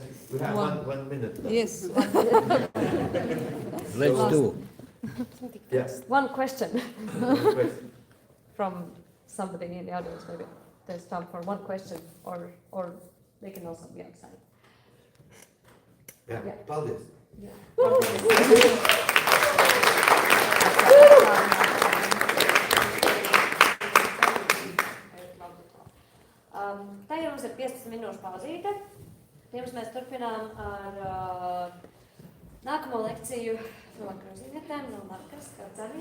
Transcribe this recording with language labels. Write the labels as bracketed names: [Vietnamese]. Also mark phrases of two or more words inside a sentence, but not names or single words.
[English] We have one minute left. Yes. Let's do. Yes. One question Yeah. from somebody in the audience, maybe there's time for one question, or they can also be outside. Yeah. Yeah. [Latvian] Paldies. Tagad mums ir 15 minūšu pauzīte. Pirms mēs turpinām ar nākamo lekciju no Kruzīnietēm, no Markas, kā ceni.